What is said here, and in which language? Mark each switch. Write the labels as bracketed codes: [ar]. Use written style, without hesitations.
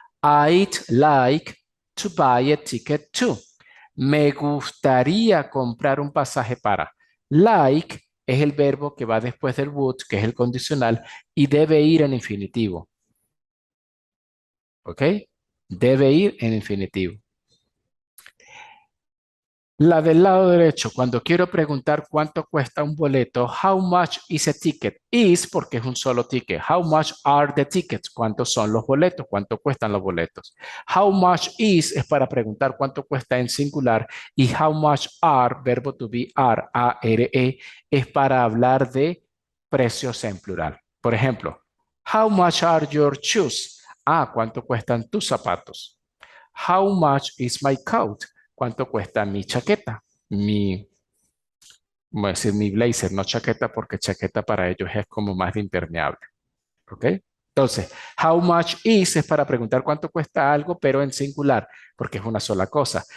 [en] I'd like to buy a ticket to. [es] Me gustaría comprar un pasaje para. Like es el verbo que va después del would, que es el condicional, y debe ir en infinitivo. ¿Ok? Debe ir en infinitivo. La del lado derecho, cuando quiero preguntar cuánto cuesta un boleto, [en] how much is a ticket? [es] Is porque es un solo ticket. [en] How much are the tickets? [es] ¿Cuántos son los boletos? ¿Cuánto cuestan los boletos? How much is es para preguntar cuánto cuesta en singular y how much are, verbo to be are, A-R-E, es para hablar de precios en plural. Por ejemplo, [en] how much are your shoes? [es] ¿Cuánto cuestan tus zapatos? [en] How much is my coat? [es] ¿Cuánto cuesta mi chaqueta? Voy a decir mi blazer, no chaqueta, porque chaqueta para ellos es como más de impermeable. ¿Ok? Entonces, how much is es para preguntar cuánto cuesta algo, pero en singular, porque es una sola cosa.